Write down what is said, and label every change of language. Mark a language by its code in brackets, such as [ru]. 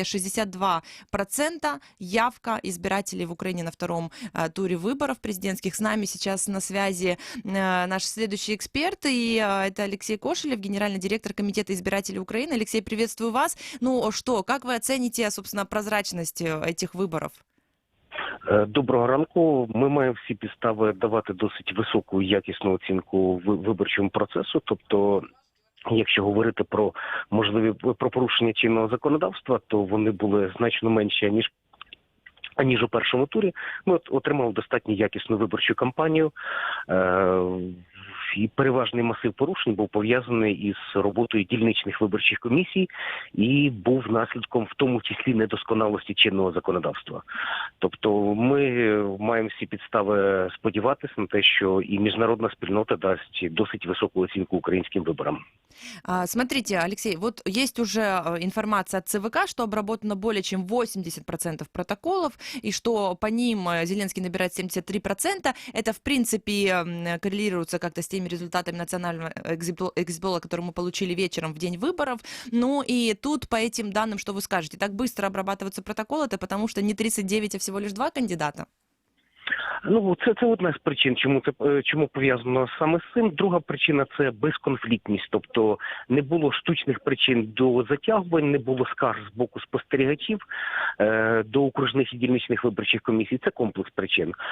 [ru] 62% явка избирателей в Украине на втором туре выборов президентских. С нами сейчас на связи наш следующий эксперт, и это Алексей Кошелев, генеральный директор Комитета избирателей Украины. Алексей, приветствую вас. Ну что, как вы оцените, собственно, прозрачность этих виборів? [uk] Доброго ранку. Ми маємо всі підстави давати досить високу якісну оцінку виборчому процесу. Тобто, якщо говорити про про порушення чинного законодавства, то вони були значно менші, аніж у першому турі. Ми отримали достатньо якісну виборчу кампанію. І переважний масив порушень був пов'язаний із роботою дільничних виборчих комісій і був наслідком в тому числі недосконалості чинного законодавства. Тобто ми маємо всі підстави сподіватися на те, що і міжнародна спільнота дасть досить високу оцінку українським виборам. [ru] Смотрите, Алексей, вот есть уже информация от ЦВК, что обработано более чем 80% протоколов, и что по ним Зеленский набирает 73%. Это, в принципе, коррелируется как-то с теми результатами национального экзитпола, которые мы получили вечером в день выборов. Ну и тут по этим данным, что вы скажете, так быстро обрабатываются протоколы, это потому что не 39, а всего лишь 2 кандидата? [uk] Ну, це одна з причин, чому пов'язано саме з цим. Друга причина – це безконфліктність. Тобто не було штучних причин до затягувань, не було скарг з боку спостерігачів до окружних і дільничних виборчих комісій. Це комплекс причин.